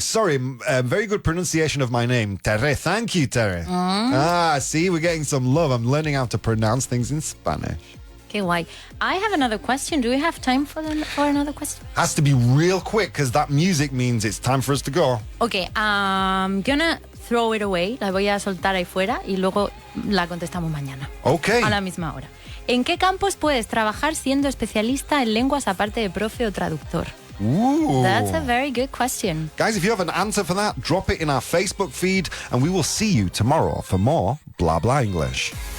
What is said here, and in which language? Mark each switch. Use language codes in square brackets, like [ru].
[en] Sorry, very good pronunciation of my name. Tere. Thank you, Tere. See, we're getting some love. I'm learning how to pronounce things in Spanish. [es] Qué guay. [en] I have another question. Do we have time for another question? Has to be real quick because that music means it's time for us to go. Okay, I'm gonna throw it away. [es] La voy a soltar ahí fuera y luego la contestamos mañana. [en] Okay. [es] A la misma hora. ¿En qué campos puedes trabajar siendo especialista en lenguas aparte de profe o traductor? [en] Ooh. That's a very good question. Guys, if you have an answer for that, drop it in our Facebook feed and we will see you tomorrow for more Blah Blah English.